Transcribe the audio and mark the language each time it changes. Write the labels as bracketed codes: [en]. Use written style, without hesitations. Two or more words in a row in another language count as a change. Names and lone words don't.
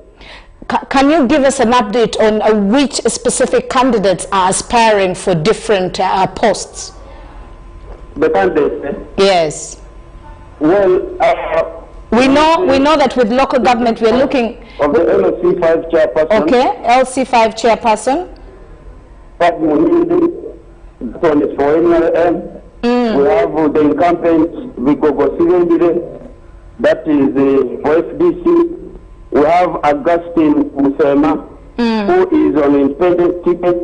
[en] Can you give us an update on which specific candidates are aspiring for different posts? The candidates? Yes. Well, we know that with local government we're looking of the LC5 chairperson. Okay, LC5 chairperson. That one is for NRM. We have the incumbent Vigogo Sirendire, that is for FDC. We have Augustine Musema, who is on independent ticket.